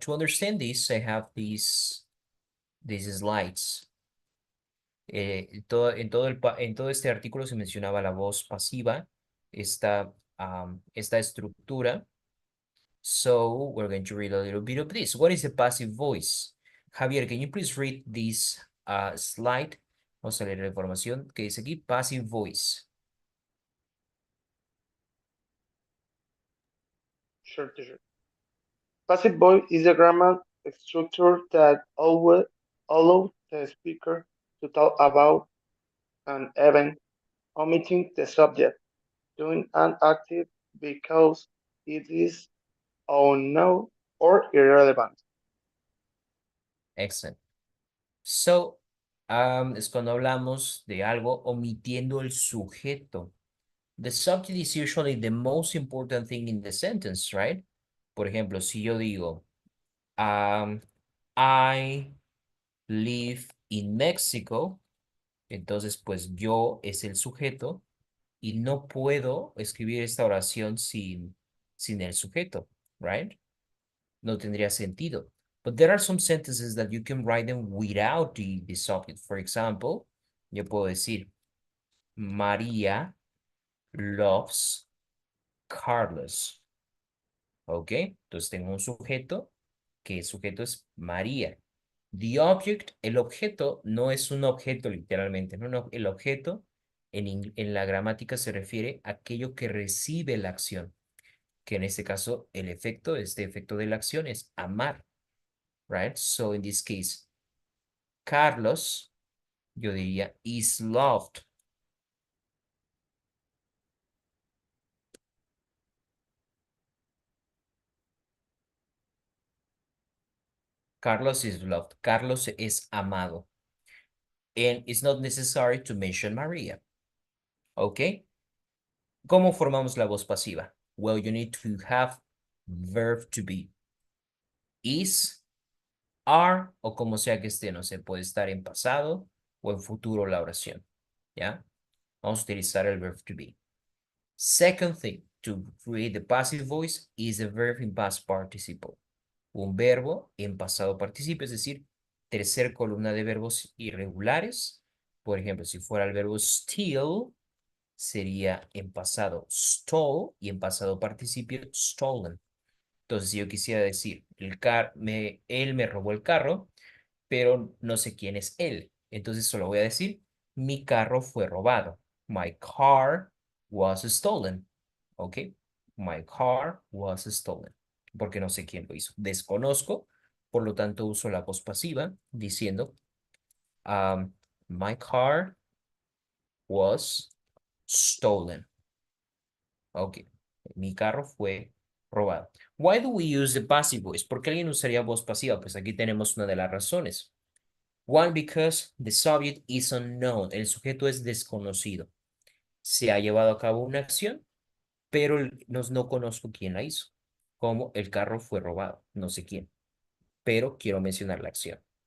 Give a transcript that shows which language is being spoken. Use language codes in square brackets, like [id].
[en] To understand this, I have these slides. [es] En todo este artículo se mencionaba la voz pasiva, esta estructura. [en] So we're going to read a little bit of this. What is a passive voice? Javier, can you please read this slide? [es] Vamos a leer la información que dice aquí, passive voice. [en] Sure, teacher. Passive voice is a grammar structure that allows the speaker to talk about an event, omitting the subject, doing an active because it is unknown or irrelevant. Excellent. [es] So, es cuando hablamos de algo omitiendo el sujeto. [en] The subject is usually the most important thing in the sentence, right? [es] Por ejemplo, si yo digo, [en] I live in Mexico, [es] entonces pues yo es el sujeto y no puedo escribir esta oración sin el sujeto, right? No tendría sentido. [en] But there are some sentences that you can write them without the subject. For example, [es] yo puedo decir, [en] María loves Carlos. ¿Ok? [es] Entonces tengo un sujeto, que el sujeto es María. [en] The object, [es] el objeto no es un objeto literalmente, no, el objeto en la gramática se refiere a aquello que recibe la acción, que en este caso el efecto, este efecto de la acción es amar, right? [en] So in this case, Carlos, [es] yo diría, [en] is loved. Carlos is loved. [es] Carlos es amado. [en] And it's not necessary to mention Maria. ¿Ok? [es] ¿Cómo formamos la voz pasiva? [en] Well, you need to have verb to be. [es] Is, are, o como sea que esté, no sé, puede estar en pasado o en futuro la oración. ¿Ya? Vamos a utilizar el verb to be. [en] Second thing, to create the passive voice is a verb in past participle. [es] Un verbo en pasado participio, es decir, tercer columna de verbos irregulares. Por ejemplo, si fuera el verbo steal, sería en pasado stole y en pasado participio stolen. Entonces, si yo quisiera decir, él me robó el carro, pero no sé quién es él. Entonces solo voy a decir, mi carro fue robado. [en] My car was stolen. [es] ¿Ok? [en] My car was stolen. [es] Porque no sé quién lo hizo. Desconozco, por lo tanto uso la voz pasiva diciendo, [en] my car was stolen. [es] Ok, mi carro fue robado. [en] Why do we use the passive voice? [es] ¿Por qué alguien usaría voz pasiva? Pues aquí tenemos una de las razones. [en] One, because the subject is unknown. [es] El sujeto es desconocido. Se ha llevado a cabo una acción, pero no conozco quién la hizo. Como el carro fue robado. No sé quién, pero quiero mencionar la acción.